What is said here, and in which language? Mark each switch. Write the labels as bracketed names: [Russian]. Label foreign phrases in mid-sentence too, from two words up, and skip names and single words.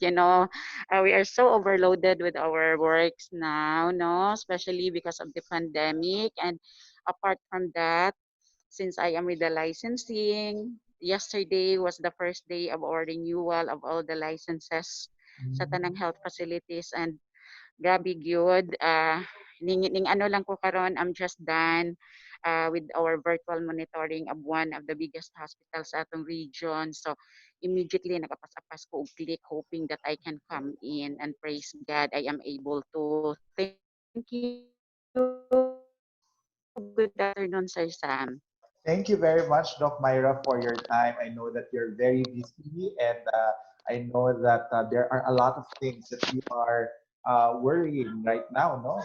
[English] We are so overloaded with our works now, no, especially because of the pandemic. And apart from that, since I am with the licensing, yesterday was the first day of our renewal of all the licenses [Cebuano] sa tanang [English] Mm. health facilities, and [Cebuano] grabe gyud. Ning ano lang ko karon, [English] I'm just done with our virtual monitoring of one of the biggest hospitals [Cebuano] sa atong [English] region. So immediately [Cebuano] nakapas-apas ko og [English] click hoping that I can come in, and praise God I am able to. Thank you. Good afternoon, Sir Sam. Thank you very much, Doc Myra, for your time. I know that you're very busy, and I know that there are a lot of things that you are worrying right now, no?